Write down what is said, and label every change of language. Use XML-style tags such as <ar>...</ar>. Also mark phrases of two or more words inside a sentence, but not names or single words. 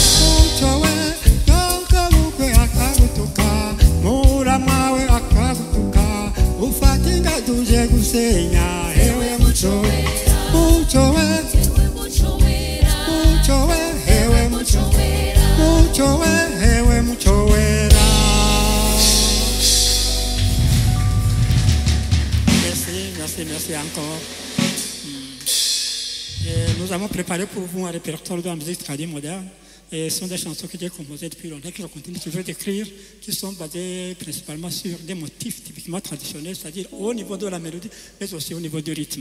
<rw>muco we nyoga bukwe akagutuka muramawe akagutuka ufata ingadu uje gusenya ewe muco muco we ewe muco wera muco we ewe muco muco wera muco we ewe muco wera.</rw> <fr>Merci encore. Nous avons préparé pour vous un répertoire de la musique traditionnelle moderne. Et ce sont des chansons que j'ai composées depuis longtemps, que je continue toujours d'écrire, qui sont basées principalement sur des motifs typiquement traditionnels, c'est-à-dire au niveau de la mélodie, mais aussi au niveau du rythme.</fr>